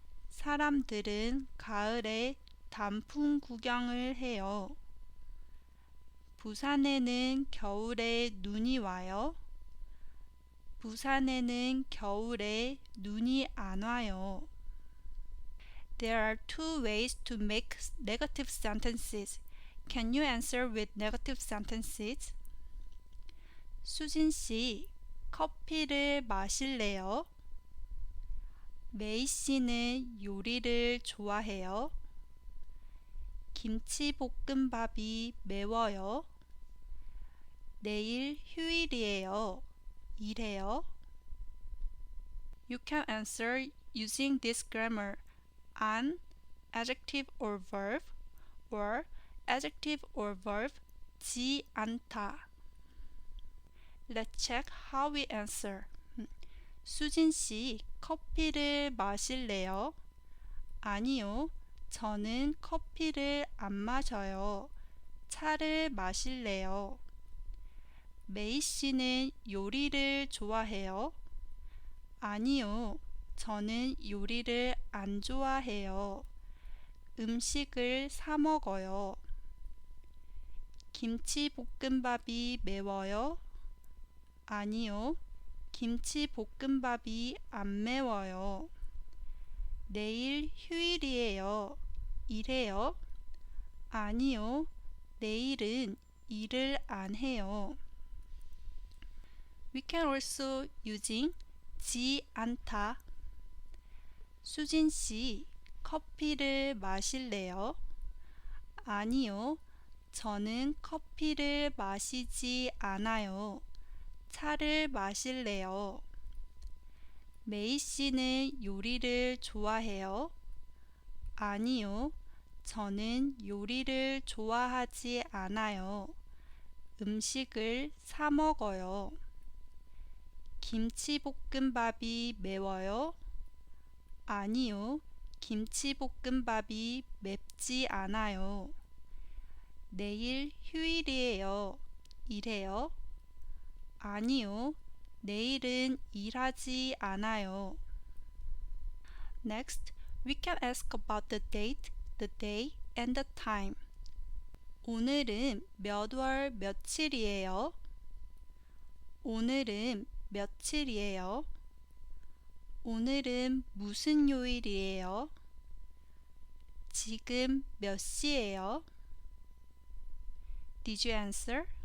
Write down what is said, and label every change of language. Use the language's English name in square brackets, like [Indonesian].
[Korean] 사람들은 가을에 단풍 구경을 해요. 부산에는 겨울에 눈이 와요. 부산에는 겨울에 눈이 안 와요. [English] There are two ways to make negative sentences. Can you answer with negative sentences? [Korean] 수진 씨, 커피를 마실래요? 메이 씨는 요리를 좋아해요. 김치볶음밥이 매워요. 내일 휴일이에요. 일해요? [English] You can answer using this grammar. an, adjective or verb, or adjective or verb, 지 않다. Let's check how we answer. [Korean] 수진 씨, 커피를 마실래요? 아니요, 저는 커피를 안 마셔요. 차를 마실래요? 메이 씨는 요리를 좋아해요? 아니요, 저는 요리를 안 좋아해요. 음식을 사 먹어요. 김치볶음밥이 매워요? 아니요, 김치볶음밥이 안 매워요. 내일 휴일이에요. 일해요? 아니요, 내일은 일을 안 해요. [English] We can also using 지 않다. [Korean] 수진 씨, 커피를 마실래요? 아니요, 저는 커피를 마시지 않아요. 차를 마실래요? 메이 씨는 요리를 좋아해요? 아니요, 저는 요리를 좋아하지 않아요. 음식을 사 먹어요. 김치볶음밥이 매워요? 아니요, 김치볶음밥이 맵지 않아요. 내일 휴일이에요. 일해요? 아니요, 내일은 일하지 않아요. [English] Next, we can ask about the date, the day, and the time. [Korean] 오늘은 몇 월 며칠이에요? 오늘은 며칠이에요? 오늘은 무슨 요일이에요? 지금 몇 시예요? [English] Did you answer?